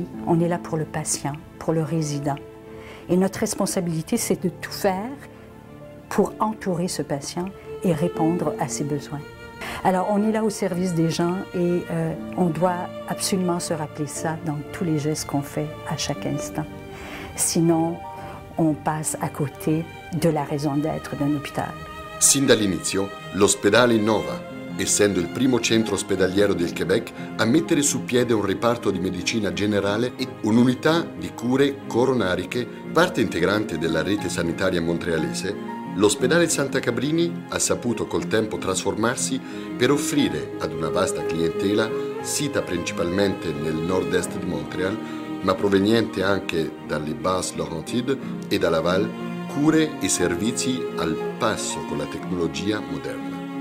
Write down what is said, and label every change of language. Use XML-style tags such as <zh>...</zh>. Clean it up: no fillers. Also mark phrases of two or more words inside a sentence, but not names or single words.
<fr>On est là pour le patient, pour le résident. Et notre responsabilité, c'est de tout faire pour entourer ce patient et répondre à ses besoins. Alors, on est là au service des gens et on doit absolument se rappeler ça dans tous les gestes qu'on fait à chaque instant. Sinon, on passe à côté de la raison d'être d'un hôpital.</fr> <it>Sin dall'inizio, l'ospedale innova, essendo il primo centro ospedaliero del Québec a mettere su piede un reparto di medicina generale e un'unità di cure coronariche, parte integrante della rete sanitaria montrealese. L'ospedale Santa Cabrini ha saputo col tempo trasformarsi per offrire ad una vasta clientela, sita principalmente nel nord-est di Montréal, ma proveniente anche dalle Basses-Laurentides e da Laval, cure e servizi al passo con la tecnologia moderna.</it>